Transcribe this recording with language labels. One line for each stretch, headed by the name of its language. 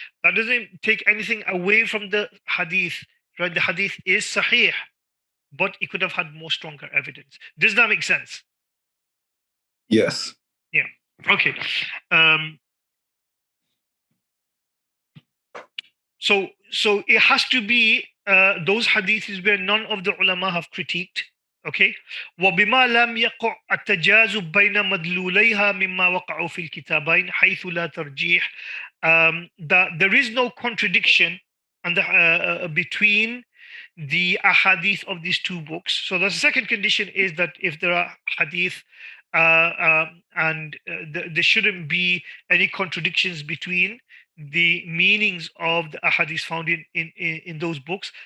English: That doesn't take anything away from the hadith. Right, the hadith is sahih, but it could have had more stronger evidence. Does that make sense? Yes. Yeah. Okay. So it has to be those hadiths where none of the ulama have critiqued. Okay.
Arabic: وبما لم يقع التجاذب بين مدلوليها مما وقعوا في الكتابين حيث لا ترجيح
English: that there is no contradiction and between the ahadith of these two books. So the second condition is that if there are hadith and there shouldn't be any contradictions between the meanings of the ahadith found in those books.